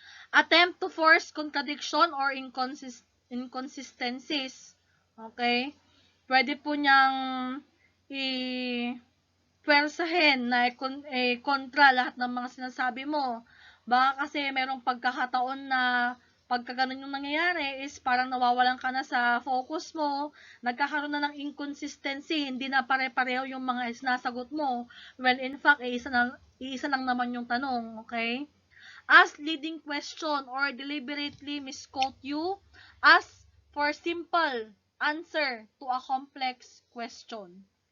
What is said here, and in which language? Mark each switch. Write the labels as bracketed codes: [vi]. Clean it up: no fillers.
[en] Attempt to force contradiction or inconsistencies. Okay? [tl] Pwede po niyang i-pwersahin na kontra lahat ng mga sinasabi mo. Baka kasi merong pagkakataon na pagka ganun yung nangyayari is parang nawawalan ka na sa focus mo, nagkakaroon na ng inconsistency, hindi na pare-pareho yung mga sinasagot mo. Well, in fact, iisa lang naman yung tanong, okay? [en] Ask leading question or deliberately misquote you. Ask for simple answer to a complex question.